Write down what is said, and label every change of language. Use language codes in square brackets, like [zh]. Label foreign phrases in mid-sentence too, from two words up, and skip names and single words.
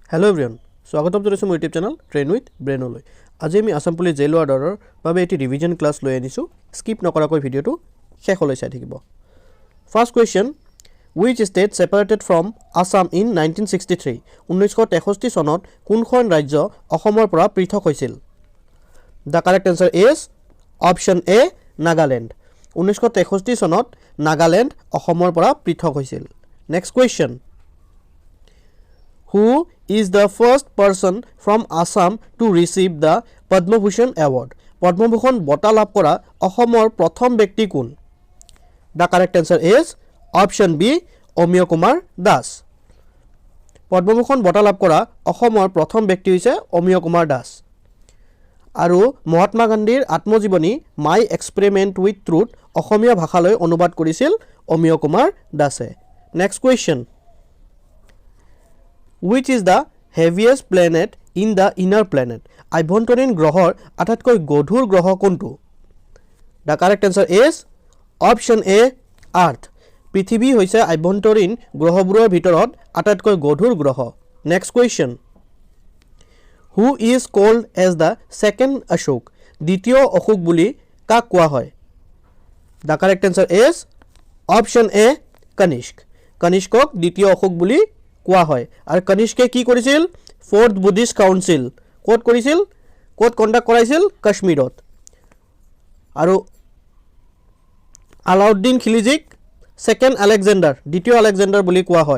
[en] Hello everyone, [as] স্বাগতম জনাইছো মোৰ [en] YouTube channel [as] ট্ৰেইন উইথ ব্ৰেইনলৈ। আজি আমি আসাম পুলিচ জেইল অৰ্ডাৰৰ বাবে এটি [en] revision class [as] লৈ আনিছো। স্কিপ নকৰাকৈ ভিডিওটো শেষলৈ চাই থাকিব। [en] first question, which state separated from Assam in 1963? [as] 1963 চনত কোনখন ৰাজ্য অসমৰ পৰা পৃথক হৈছিল? [en] The correct answer is option A, Nagaland. [as] 1963 চনত নাগালেণ্ড অসমৰ পৰা পৃথক হৈছিল। [en] Next question, who is the first person from Assam to receive the Padma Bhushan Award? [as] Padma Bhushan বঁটা লাভ কৰা অসমৰ প্ৰথম ব্যক্তি কোন? [en] The correct answer is option B, অমিয় কুমাৰ দাস। [as] Padma Bhushan বঁটা লাভ কৰা অসমৰ প্ৰথম ব্যক্তি হৈছে অমিয় কুমাৰ দাস। আৰু মহাত্মা গান্ধীৰ আত্মজীৱনী মাই এক্সপেৰিমেণ্ট উইথ ট্ৰুথ অসমীয়া ভাষালৈ অনুবাদ কৰিছিল অমিয় কুমাৰ দাসে। [en] next question, which is the heaviest planet in the inner planet? [as] আভ্যন্তৰীণ গ্ৰহৰ আটাইতকৈ গধুৰ গ্ৰহ কোনটো? [en] The correct answer is option A, Earth. [as] পৃথিৱী হৈছে আভ্যন্তৰীণ গ্ৰহবোৰৰ ভিতৰত আটাইতকৈ গধুৰ গ্ৰহ। [en] Next question, who is called as the second Ashok? [as] দ্বিতীয় অশোক বুলি কাক কোৱা হয়? [en] The correct answer is option A, Kanishk. [as] কনিষ্কক দ্বিতীয় অশোক বুলি কোৱা হয়। আৰু কনিষ্কে কি কৰিছিল? [en] fourth Buddhist council [as] ক'ত কৰিছিল? ক'ত কণ্ডাক্ট কৰাইছিল? কাশ্মীৰত। আৰু আলাউদ্দিন খিলজীক [en] second Alexander, [as] দ্বিতীয় আলেকজেণ্ডাৰ বুলি কোৱা হয়।